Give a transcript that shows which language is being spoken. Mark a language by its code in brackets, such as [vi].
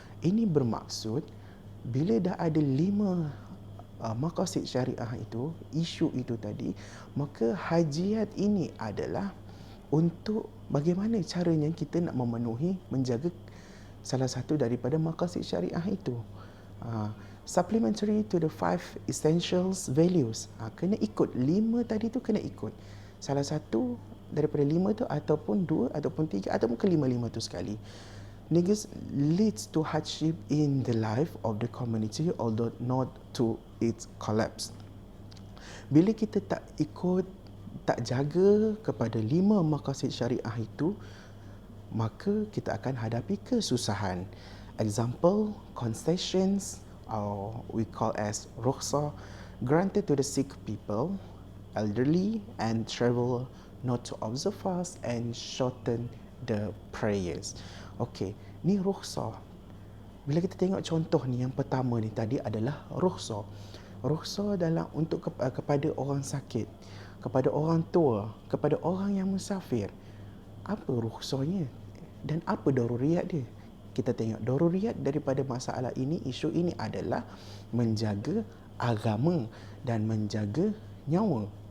[ms] Ini bermaksud bila dah ada 5 maqasid syariah itu, isu itu tadi, maka hajiyat ini adalah untuk bagaimana caranya kita nak memenuhi, menjaga salah satu daripada maqasid syariah itu. [en] Supplementary to the 5 essentials values. [ms] Kena ikut 5 tadi tu, kena ikut salah satu daripada 5 tu, ataupun 2 ataupun 3 ataupun kelima-lima tu sekali. [en] Negus leads to hardship in the life of the community, although not to its collapse. [ms] Bila kita tak ikut, tak jaga kepada 5 maqasid syariah itu, maka kita akan hadapi kesusahan. [en] Example, concessions, or we call as rukhsah, granted to the sick people, elderly, and travel not to observe fast and shorten the prayers. [ms] Okey, ni rukhsah. Bila kita tengok contoh ni, yang pertama ni tadi adalah rukhsah. Rukhsah dalam untuk kepada orang sakit, kepada orang tua, kepada orang yang musafir. Apa rukhsahnya dan apa daruriyat dia? Kita tengok daruriyat daripada masalah ini, isu ini adalah menjaga agama dan menjaga nyawa.